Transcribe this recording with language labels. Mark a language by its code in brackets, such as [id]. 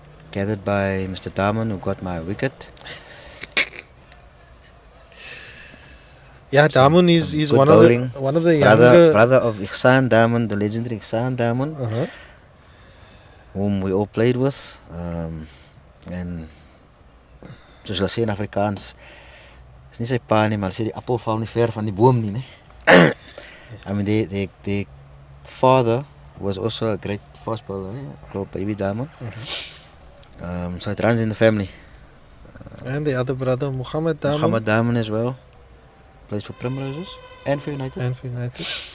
[en] Gathered by Mr. Daman, who got my wicket. Yeah, Daman is good one bowling. of the younger. Brother of Ihsan Daman, the legendary Ihsan Daman, whom we all played with. [af] En soos hulle sê in Afrikaans, is nie sy pa nie, maar hulle sê die appel val nie ver van die boom nie, nee. [en] I mean, the father was also a great fast bowler, called Baby Daman. So it runs in the family. And the other brother, Muhammad Daman. Muhammad Daman as well. Plays for Primroses and for United.